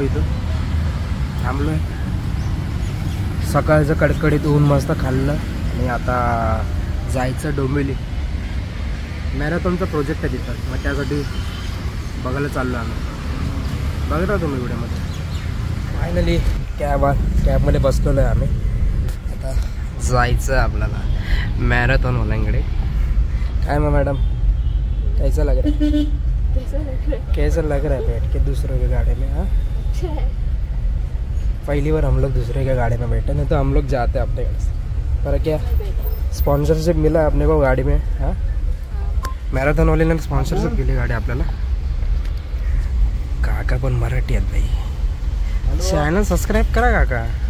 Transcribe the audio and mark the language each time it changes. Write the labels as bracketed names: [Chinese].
[Marathi] इथून थांबलो आहे. सकाळचं कडकडीत ऊन मस्त खाल्लं आणि आता जायचं डोंबिवली. मॅरेथॉनचा प्रोजेक्ट आहे तिथं, मग त्यासाठी बघायला चाललो आम्ही. बघत राहतो मी व्हिडिओमध्ये. फायनली कॅबमध्ये बसलेलो आहे आम्ही. आता जायचं आपल्याला मॅरेथॉनवाल्यांकडे. [Hindi] काय मग मॅडम कैसा लग रहा है? कैसा लग रहा है बैठ के दूसरों के गाड़ी में? हाँ, पहली बार हम लोग दूसरे के गाड़ी में बैठे, नहीं तो हम लोग जाते अपने घर से. पर क्या स्पॉन्सरशिप मिला अपने को गाड़ी में. हाँ, मॅरेथॉन वाले ने [Marathi] स्पॉन्सरशिप केली गाडी आपल्याला. काका पण मराठी आहेत भाई. चॅनल सबस्क्राईब करा काका.